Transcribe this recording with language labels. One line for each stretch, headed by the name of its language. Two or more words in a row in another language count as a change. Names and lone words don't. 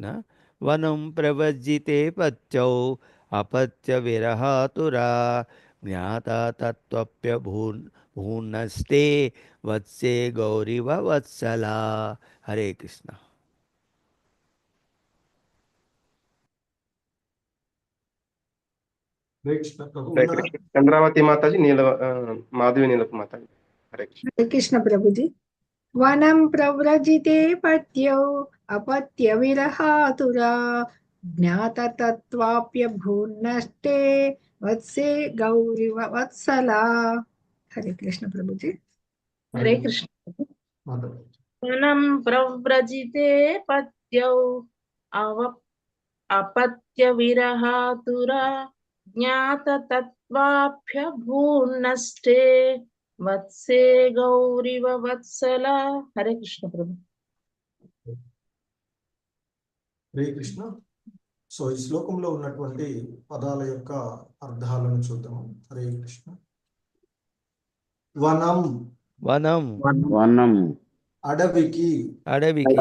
Sanskrit: వనం ప్రవజ్జితే పత్యౌ అపత్య విరహాతురా జ్ఞాతతత్వప్యభూనష్టే వత్సే గౌరివ వత్సలా.
Telugu: హరే కృష్ణ. హరే కృష్ణ ప్రభు. హరే కృష్ణ. చంద్రావతి మాతాజీ, మాధవి నీలపు మాతాజీ. హరే కృష్ణ.
Hindi: हरे कृष्ण प्रभु जी.
Sanskrit: वनं प्रव्रजिते पत्यौ अपत्य विरहातुरा ज्ञाततत्वाप्यभून्नष्टे वत्से गौरिव वत्सला.
Hindi: हरे कृष्ण प्रभु जी. हरे कृष्ण.
Telugu: మాతాజీ.
Sanskrit: वनं प्रव्रजिते पत्यौ अपत्य विरहातुरा ज्ञाततत्वाप्यभून्नष्टे वत्से गौरिव वत्सला.
Hindi: हरे कृष्ण प्रभु.
Telugu: హరే కృష్ణ. సో ఈ శ్లోకంలో ఉన్నటువంటి పదాల యొక్క అర్థాలను చూద్దాం. హరే కృష్ణ. వనం వనం వనం అడవికి అడవికి